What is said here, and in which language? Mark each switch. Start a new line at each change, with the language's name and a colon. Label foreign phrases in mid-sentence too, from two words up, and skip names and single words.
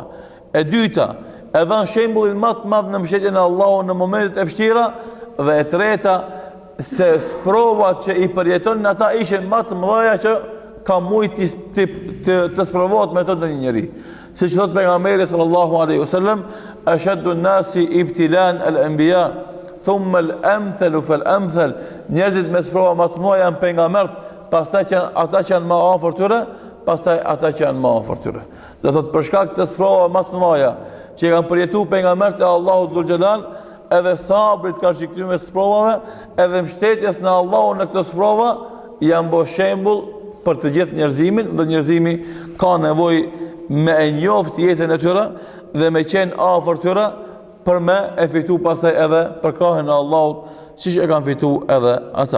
Albanian: E dyta, e dhan shembullin më të madh në mbështetjen e Allahut në momentet e vështira, dhe e treta, se sprovat që i përjeton në ata ishin më të mëdha që ka mujt të sprovohet me to në një njeri. Siç thot pejgamberi
Arabic: صلى الله عليه وسلم: "أشد الناس بلاء الأنبياء ثم الأمثل فالأمثل",
Albanian: njerëzit me sprova më të mëdha janë pejgamberët, pastaj ata që janë më afër tyre, pastaj ata që janë më afër tyre. Do thot për shkak të sprova më të mëdha që kanë përjetuar pejgamberët e Allahut
Arabic: ذو الجلال,
Albanian: edhe sabrit ka shiktuar me sprovave, edhe mbështetjes në Allahun në këtë sprova janë bërë shembull për të gjithë njerëzimin, dhe njerëzimi ka nevojë me e njoft jetën e tyre dhe me qenë afër tyre për me e fitu pastaj edhe për krahën e Allahut, siç e kanë fitu edhe ata.